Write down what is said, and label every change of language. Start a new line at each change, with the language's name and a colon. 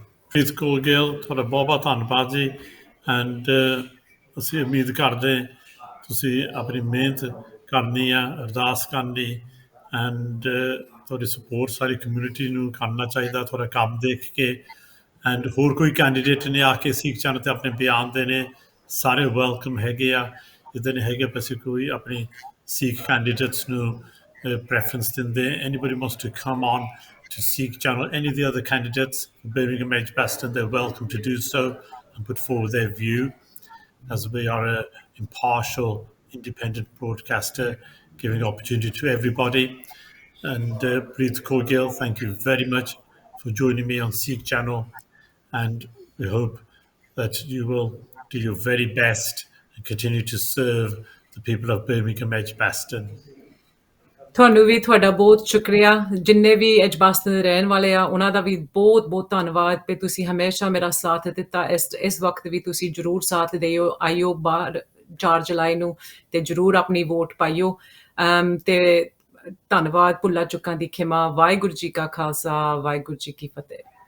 Punjabi: ਪ੍ਰੀਤ ਕੌਰ ਗਿੱਲ, ਤੁਹਾਡਾ ਬਹੁਤ ਬਹੁਤ ਧੰਨਵਾਦ ਜੀ। ਐਂਡ ਅਸੀਂ ਉਮੀਦ ਕਰਦੇ ਤੁਸੀਂ ਆਪਣੀ ਮਿਹਨਤ ਕਰਨੀ ਆ, ਅਰਦਾਸ ਕਰਨੀ, ਐਂਡ ਤੁਹਾਡੀ ਸਪੋਰਟ ਸਾਰੀ ਕਮਿਊਨਿਟੀ ਨੂੰ ਕਰਨਾ ਚਾਹੀਦਾ ਤੁਹਾਡਾ ਕੰਮ ਦੇਖ ਕੇ। ਐਂਡ ਹੋਰ ਕੋਈ ਕੈਂਡੀਡੇਟ ਨੇ ਆ ਕੇ ਸਿੱਖ ਚੈਨਲ 'ਤੇ ਆਪਣੇ ਬਿਆਨ ਦੇਣੇ, ਸਾਰੇ ਵੈਲਕਮ ਹੈਗੇ ਆ। ਇੱਦਾਂ ਨਹੀਂ ਹੈਗੇ ਅਸੀਂ ਕੋਈ ਆਪਣੀ ਸਿੱਖ ਕੈਂਡੀਡੇਟਸ ਨੂੰ preference ਦਿੰਦੇ।
English: Anybody wants to come on to SIKH channel, any of the other candidates for Birmingham Edgbaston, they're welcome to do so and put forward their view, as we are an impartial, independent broadcaster giving opportunity to everybody. And Preet Kaur Gill, thank you very much for joining me on SIKH channel, and we hope that you will do your very best and continue to serve the people of Birmingham Edgbaston.
Punjabi: ਤੁਹਾਨੂੰ ਵੀ ਤੁਹਾਡਾ ਬਹੁਤ ਸ਼ੁਕਰੀਆ। ਜਿੰਨੇ ਵੀ ਐਜਬਾਸਟਨ ਦੇ ਰਹਿਣ ਵਾਲੇ ਆ ਉਹਨਾਂ ਦਾ ਵੀ ਬਹੁਤ ਬਹੁਤ ਧੰਨਵਾਦ ਕਿ ਤੁਸੀਂ ਹਮੇਸ਼ਾ ਮੇਰਾ ਸਾਥ ਦਿੱਤਾ। ਇਸ ਵਕਤ ਵੀ ਤੁਸੀਂ ਜ਼ਰੂਰ ਸਾਥ ਦਿਓ। ਆਇਓ ਬਾਹਰ 4 ਜੁਲਾਈ ਨੂੰ ਤੇ ਜ਼ਰੂਰ ਆਪਣੀ ਵੋਟ ਪਾਈਓ। ਤੇ ਧੰਨਵਾਦ। ਭੁੱਲਾਂ ਚੁੱਕਾਂ ਦੀ ਖਿਮਾ। ਵਾਹਿਗੁਰੂ ਜੀ ਕਾ ਖਾਲਸਾ, ਵਾਹਿਗੁਰੂ ਜੀ ਕੀ ਫਤਿਹ।